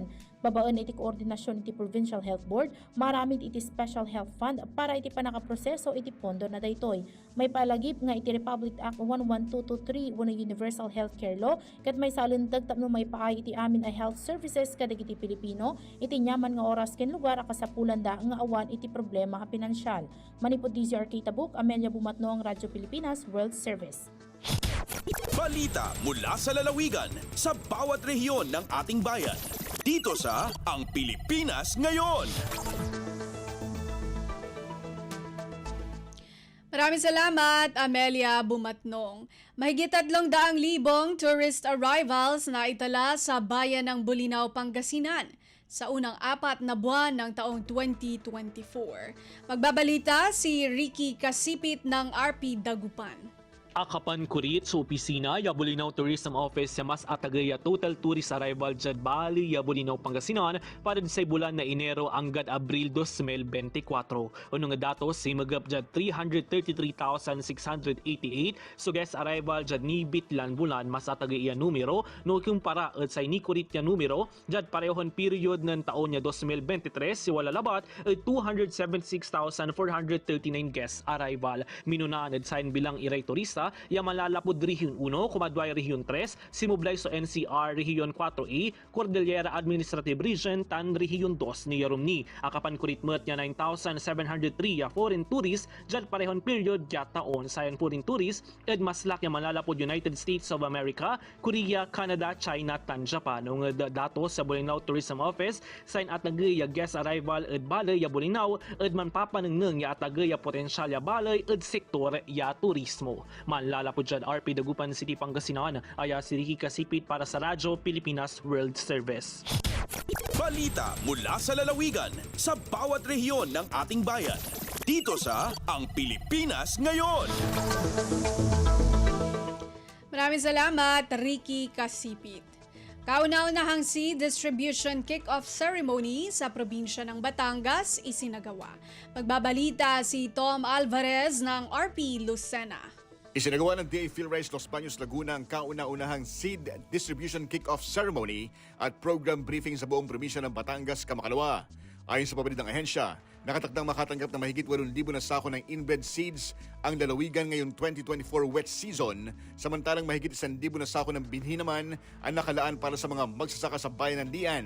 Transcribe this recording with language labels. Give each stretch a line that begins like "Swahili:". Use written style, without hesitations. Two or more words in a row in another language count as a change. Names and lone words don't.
Iloko: Babaan iti koordinasyon iti Provincial Health Board, maramid iti Special Health Fund para iti panakaproseso iti pondo na daytoy. May palagip nga iti Republic Act 11223 wano Universal Healthcare Law ket may salindag tapno may paay iti amin ay
English: health services
Iloko: kadagiti Pilipino iti nyaman nga oras ken lugar a kasapulan da nga awan iti problema a pinansyal. Manipod DZRK Tabuk, Amelia Bumatno, ang Radyo Pilipinas World Service.
Filipino: Balita mula sa lalawigan sa bawat rehiyon ng ating bayan. Dito sa Ang Pilipinas Ngayon. Maraming salamat, Amelia Bumatnong. Mahigit 300,000
English: tourist arrivals
Filipino: na itala sa bayan ng Bulinaw, Pangasinan sa unang 4 na buwan ng taong 2024. Magbabalita si Ricky Kasipit ng RP Dagupan.
Pangasinan: Akapan kurit sa opisina ya Bulinaw Tourism Office sa mas atagaya
English: total tourist arrival
Pangasinan: dyan Bali ya Bulinaw Pangasinan para sa bulan na Enero hanggang Abril 2024. Unong datos si magap dyan 333,688 so
English: guest arrival
Pangasinan: dyan nibit lan bulan mas atagaya numero no kumpara at sa inikurit ya numero dyan parehon period ng taon niya 2023 si wala labat at 276,439 guest arrival. Minunaan at sign bilang iray turista ya malalapod Region 1, Kumadway Region 3, Simublay sa NCR Region 4A, Cordillera Administrative Region, Tan Region 2 ni Yarumni. Akapan kuritmet niya 9,703 ya
English: foreign tourists,
Pangasinan: dyan parehon period ya taon sa
English: foreign tourists,
Pangasinan: ed maslak ya malalapod United States of America, Korea, Canada, China, tan Japan. Ang datos sa Bulinaw Tourism Office, sign at nagaya
English: guest arrival
Pangasinan: ed balay ya Bulinaw, ed manpapanengneng ya atagaya potensyal ya balay ed sektor ya turismo. Manlalapod dyan RP Dagupan City, Pangasinan, aya si Ricky Kasipit para sa Radyo Pilipinas World Service.
Filipino: Balita mula sa lalawigan sa bawat rehiyon ng ating bayan. Dito sa Ang Pilipinas Ngayon. Maraming salamat, Ricky Kasipit. Kauna-unahang
English: seed distribution kick-off ceremony
Filipino: sa probinsya ng Batangas isinagawa. Magbabalita si Tom Alvarez ng RP Lucena. Isinagawa ng DA PhilRice Los Baños Laguna ang kauna-unahang
English: seed distribution kick-off ceremony
Filipino: at
English: program briefing
Filipino: sa buong probinsya ng Batangas kamakalawa. Ayon sa pabalid ng ahensya, nakatakdang makatanggap ng mahigit 8,000 na sako ng
English: inbred seeds
Filipino: ang lalawigan ngayong 2024
English: wet season,
Filipino: samantalang mahigit 1,000 na sako ng binhi naman ang nakalaan para sa mga magsasaka sa bayan ng Lian.